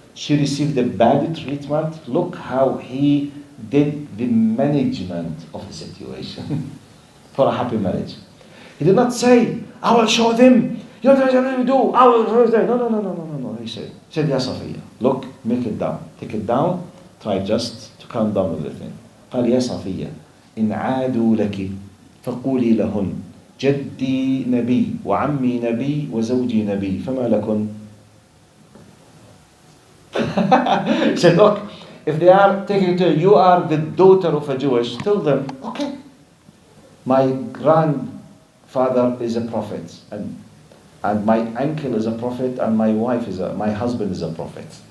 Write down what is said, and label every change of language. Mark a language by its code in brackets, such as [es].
[en] she received a bad treatment. Look how he did the management of the situation for a happy marriage. He did not say, I will show them. You know what I do? I will. No. He said, Ya Safiya, look, make it down. Take it down. Try just to calm down everything. [ar] قال يا صفية إن عادوا لك فقولي لهن جدي نبي وعمي نبي وزوجي نبي فما لكن. [en] He said, look, if they are taking to you are the daughter of a Jewish, tell them, okay, my grandfather is a prophet, and my uncle is a prophet, and my husband is a prophet.